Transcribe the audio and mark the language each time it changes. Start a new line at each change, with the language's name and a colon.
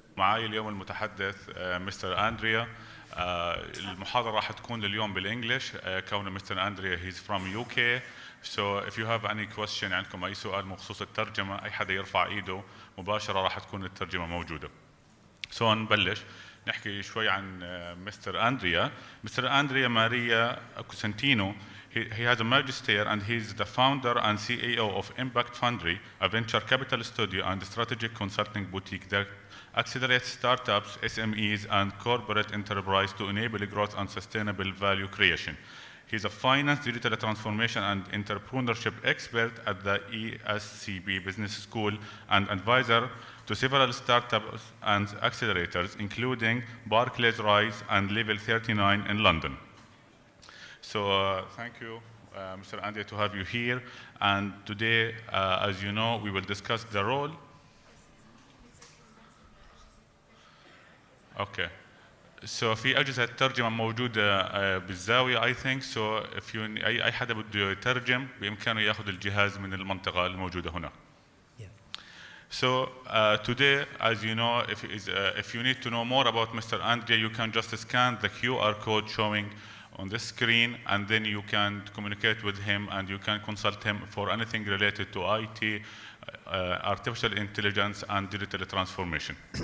Arabic: معي اليوم المتحدث مستر أندريا. المحاضرة راح تكون اليوم بالإنجليش كون مستر أندريا
English: he's from UK. So if you have any question
Arabic: عندكم أي سؤال بخصوص الترجمة، أي حدا يرفع إيده مباشرة راح تكون الترجمة موجودة. So نبلش نحكي شوي عن مستر أندريا. مستر أندريا ماريا Cosentino.
English: He has a magister and he's the founder and CEO of Impact Foundry, a venture capital studio and strategic consulting boutique that accelerates startups, SMEs, and corporate enterprise to enable growth and sustainable value creation. He's a finance, digital transformation, and entrepreneurship expert at the ESCB Business School and advisor to several startups and accelerators, including Barclays Rise and Level 39 in London. So thank you, Mr. Andrea, to have you here. And today, as you know, we will discuss the role. Okay.
Arabic: So في أجهزة ترجمة موجودة بالزاوية
English: I think. So if you
Arabic: أي حدا بده يترجم بإمكانه يأخذ الجهاز من المنطقة الموجودة هنا.
English: So today, as you know, if you need to know more about Mr. Andrea, you can just scan the QR code showing on the screen, and then you can communicate with him and you can consult him for anything related to IT, artificial intelligence, and digital transformation.